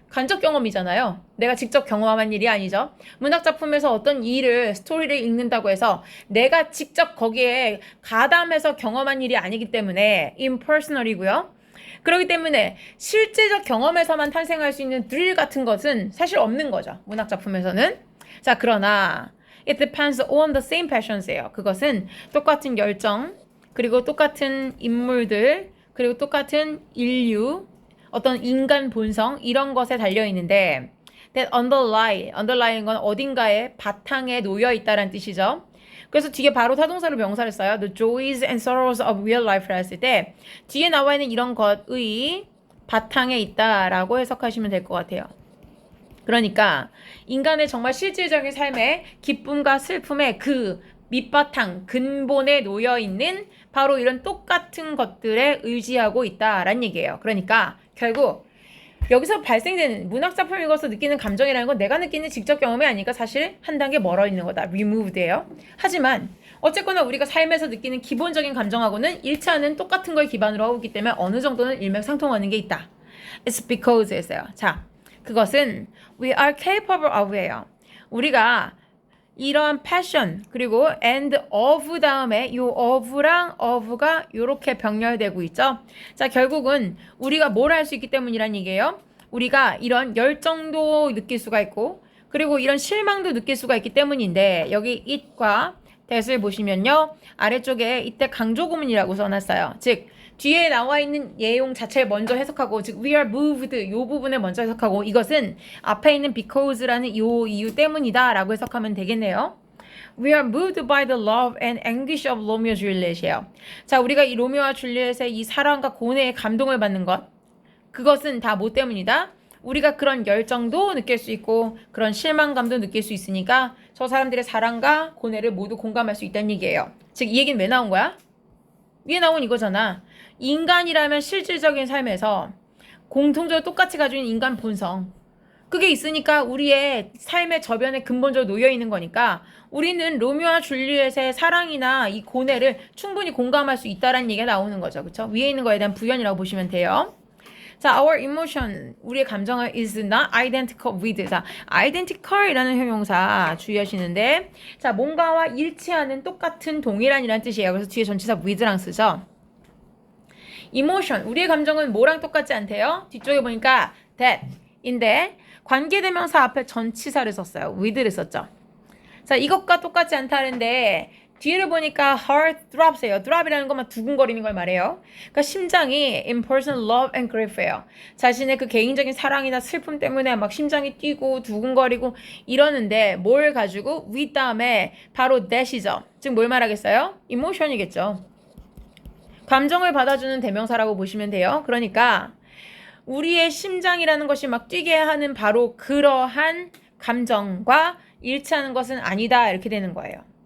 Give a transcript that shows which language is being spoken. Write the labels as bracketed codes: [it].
[ko] 간접 경험이잖아요. 내가 직접 경험한 일이 아니죠. 문학작품에서 어떤 일을, 스토리를 읽는다고 해서 내가 직접 거기에 가담해서 경험한 일이 아니기 때문에 impersonal이고요. 그렇기 때문에 실제적 경험에서만 탄생할 수 있는 드릴 같은 것은 사실 없는 거죠. 문학작품에서는. 자, 그러나 [en] it depends on the same passions예요. [ko] 그것은 똑같은 열정, 그리고 똑같은 인물들, 그리고 똑같은 인류, 어떤 인간 본성 이런 것에 달려있는데 [en] that underlying [ko] 건 어딘가에 바탕에 놓여있다라는 뜻이죠. 그래서 뒤에 바로 타동사로 명사를 써요. [en] The joys and sorrows of real life [ko] 를 했을 때 뒤에 나와 있는 이런 것의 바탕에 있다라고 해석하시면 될 것 같아요. 그러니까 인간의 정말 실질적인 삶의 기쁨과 슬픔의 그 밑바탕, 근본에 놓여있는 바로 이런 똑같은 것들에 의지하고 있다라는 얘기예요. 그러니까 결국 여기서 발생되는 문학작품 읽어서 느끼는 감정이라는 건 내가 느끼는 직접 경험이 아니니까 사실 한 단계 멀어 있는 거다. [en] removed예요. [ko] 하지만 어쨌거나 우리가 삶에서 느끼는 기본적인 감정하고는 일치하는 똑같은 걸 기반으로 하고 있기 때문에 어느 정도는 일맥상통하는 게 있다. [en] It's because였어요. [ko] 자, 그것은 [en] we are capable of예요. [ko] 우리가 이런 passion 그리고 and of 다음에 요 of랑 of가 요렇게 병렬되고 있죠. 자, 결국은 우리가 뭘 할 수 있기 때문이란 얘기예요. 우리가 이런 열정도 느낄 수가 있고 그리고 이런 실망도 느낄 수가 있기 때문인데 여기 it과 that을 보시면요. 아래쪽에 이때 강조구문이라고 써놨어요. 즉 뒤에 나와 있는 내용 자체를 먼저 해석하고 즉 [en] we are moved [ko] 요 부분을 먼저 해석하고 이것은 앞에 있는 because라는 요 이유 때문이다 라고 해석하면 되겠네요. [en] We are moved by the love and anguish of Romeo and Juliet이에요. [ko] 자, 우리가 이 로미오와 줄리엣의 이 사랑과 고뇌의 감동을 받는 것 그것은 다 뭐 때문이다? 우리가 그런 열정도 느낄 수 있고 그런 실망감도 느낄 수 있으니까 저 사람들의 사랑과 고뇌를 모두 공감할 수 있다는 얘기예요. 즉 이 얘기는 왜 나온 거야? 위에 나온 이거잖아. 인간이라면 실질적인 삶에서 공통적으로 똑같이 가지고 있는 인간 본성 그게 있으니까 우리의 삶의 저변에 근본적으로 놓여있는 거니까 우리는 로미오와 줄리엣의 사랑이나 이 고뇌를 충분히 공감할 수 있다는 얘기가 나오는 거죠. 그쵸? 위에 있는 거에 대한 부연이라고 보시면 돼요. [en] 자, our emotion, [ko] 우리의 감정은 [en] is not identical with. [ko] 자, identical이라는 형용사 주의하시는데 자, 뭔가와 일치하는 똑같은 동일한이라는 뜻이에요. 그래서 뒤에 전치사 with랑 쓰죠. emotion, 우리의 감정은 뭐랑 똑같지 않대요? 뒤쪽에 보니까 that인데 관계대명사 앞에 전치사를 썼어요. with를 썼죠. 자, 이것과 똑같지 않다는데 뒤를 보니까 heart throbs예요. throb이라는 것만 두근거리는 걸 말해요. 그러니까 심장이 [en] in person love and grief예요. [ko] 자신의 그 개인적인 사랑이나 슬픔 때문에 막 심장이 뛰고 두근거리고 이러는데 뭘 가지고 with 다음에 바로 that이죠. 즉 뭘 말하겠어요? emotion이겠죠. 감정을 받아주는 대명사라고 보시면 돼요. 그러니까 우리의 심장이라는 것이 막 뛰게 하는 바로 그러한 감정과 일치하는 것은 아니다 이렇게 되는 거예요.